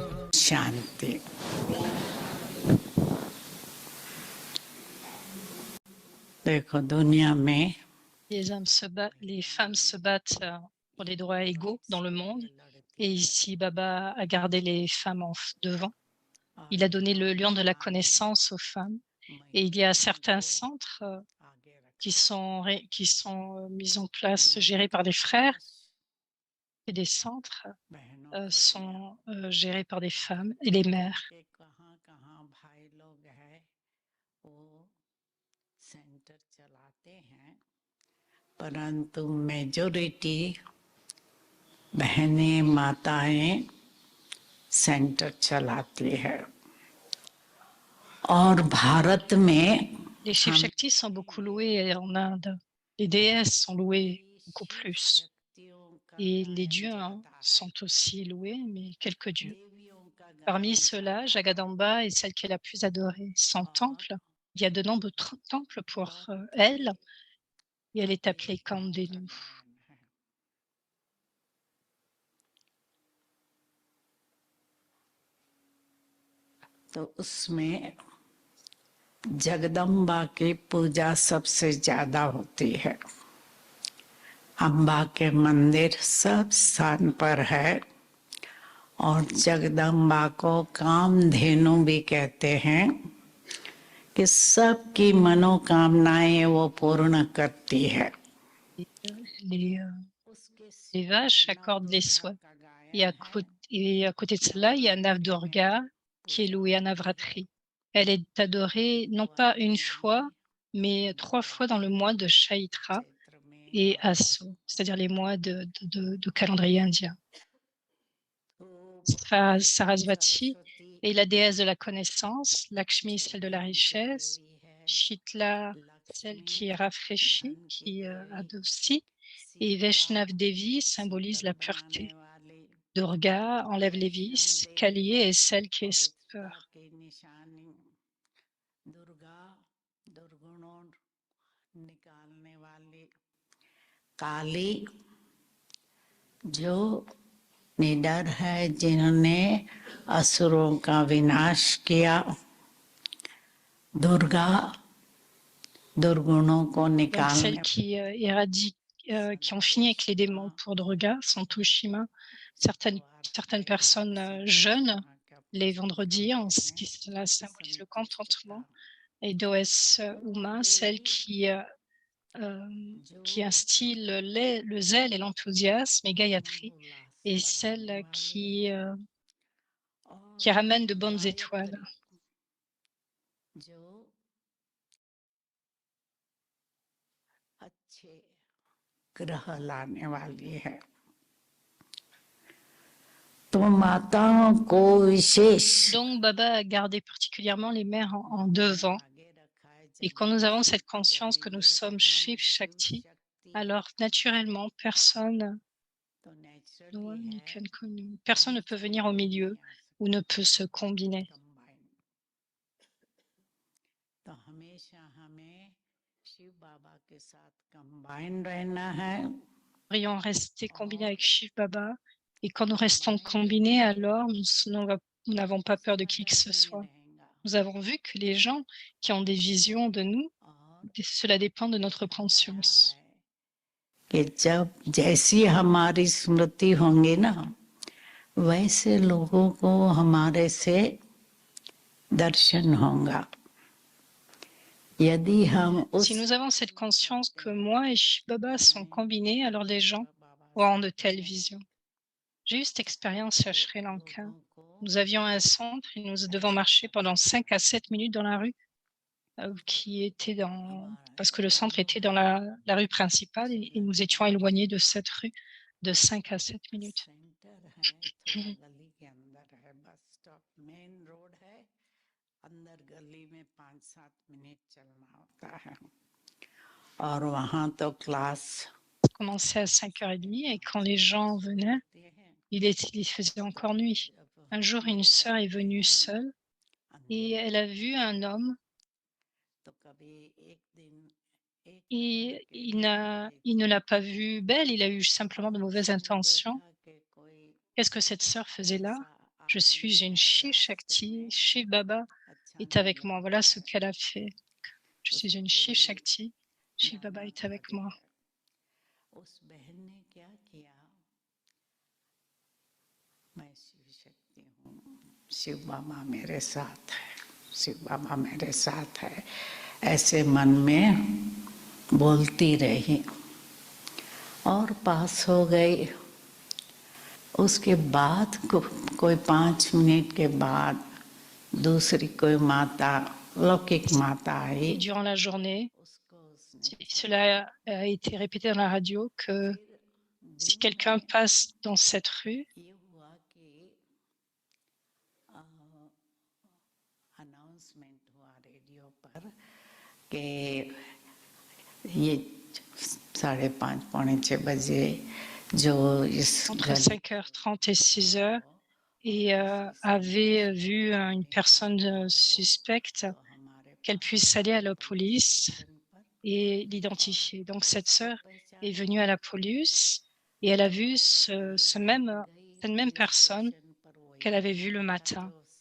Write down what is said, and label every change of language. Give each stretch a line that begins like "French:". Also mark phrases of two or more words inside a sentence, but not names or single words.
Hindi: शांति। देखो दुनिया में
French: Les femmes se battent pour les droits égaux dans le monde. Et ici, Baba a gardé les femmes devant. Il a donné le lion de la connaissance aux femmes Et il y a certains centres qui sont mis en place, gérés par des frères, et des centres sont gérés par des femmes et les mères.
Hindi: कहाँ भाई लोग हैं वो सेंटर चलाते हैं परंतु मेजोरिटी बहनें माताएं सेंटर चलाती है और भारत में
French: Les Shiv Shaktis sont beaucoup loués en Inde. Les déesses sont louées beaucoup plus. Et les dieux sont aussi loués, mais quelques dieux. Parmi ceux-là, Jagadamba est celle qui est la plus adorée. Son temple, il y a de nombreux temples pour elle, et elle est appelée Kandenu.
Hindi: तो उसमें जगदम्बा की पूजा सबसे ज्यादा होती है अम्बा के मंदिर सब स्थान पर है और जगदम्बा को कामधेनु भी कहते हैं कि सबकी मनोकामनाएं वो पूर्ण करती है
French: Les vaches accordent les soins. Et à côté de cela, il y a Navdurga qui est louée à Navratri. Elle est adorée non pas une fois, mais 3 fois dans le mois de Chaitra et Asso, c'est-à-dire les mois de calendrier indien. Sarasvati est la déesse de la connaissance, Lakshmi celle de la richesse, Shitla celle qui rafraîchit, qui adoucit, et Vaishnav Devi symbolise la pureté. Durga enlève les vices, Kali est celle qui est peur.
Hindi: काली जो निडर है जिन्होंने असुरों का विनाश किया दुर्गा दुर्गुणों को
French: Donc,
Hindi: निकालने
French: celles qui éradiquent, qui ont fini avec les démons pour Durga sont Tushima. Certaines personnes jeûnent les vendredis, cela symbolise le contentement. Et Doès Uma, celle qui instille le zèle et l'enthousiasme, et Gayatri est celle qui ramène de bonnes étoiles.
Hindi: जो अच्छे ग्रह लाने वाली है तो माताओं को विशेष
French: Donc Baba a gardé particulièrement les mères en devant. Et quand nous avons cette conscience que nous sommes Shiv Shakti, alors naturellement, personne ne peut venir au milieu ou ne peut se combiner.
Hindi: तो हमेशा हमें शिव बाबा के साथ कंबाइन रहना है
French: Nous devrions rester combinés avec Shiv Baba. Et quand nous restons combinés, alors nous n'avons pas peur de qui que ce soit. Nous avons vu que les gens qui ont des visions de nous, cela dépend de notre conscience.
Hindi: कि जब जैसी हमारी स्मृति होंगी ना वैसे लोगों को हमारे से दर्शन होगा यदि हम
French: Si nous avons cette conscience que moi et Shiv Baba sont combinés, alors les gens auront de telles visions. J'ai eu cette expérience à Sri Lanka. Nous avions un centre et nous devons marcher pendant 5 à 7 minutes dans la rue, parce que le centre était dans la rue principale et nous étions éloignés de cette rue de 5 à 7 minutes.
Hindi: अंदर गली में 5-7 मिनट चलना होता है और वहाँ तो क्लास
French: Commençait à 5h30 et quand les gens venaient, il faisait encore nuit. Un jour, une sœur est venue seule et elle a vu un homme et il ne l'a pas vue belle, il a eu simplement de mauvaises intentions. Qu'est-ce que cette sœur faisait là? Je suis une Shiv Shakti, Shiv Baba est avec moi. Voilà ce qu'elle a fait. Je suis une Shiv Shakti, Shiv Baba est avec moi.
Hindi: उस बहन ने क्या किया मैं शिव शक्ति हूँ शिव बाबा मेरे साथ है शिव बाबा मेरे साथ है, ऐसे मन में बोलती रही और पास हो गई। उसके बाद कोई 5 मिनट के बाद दूसरी कोई माता, लौकिक माता आई।
French: Durant la journée, cela a été répété dans la radio que si quelqu'un passe dans cette rue,
Hindi: ये हुआ कि अनाउंसमेंट हुआ रेडियो पर कि ये 5:30 पौने 6 बजे जो इस
French: entre 5h30 et 6h, et avait vu une personne suspecte, qu'elle puisse aller à la police et l'identifier. Donc cette sœur est venue à la police et elle a vu cette même personne qu'elle avait vue le matin.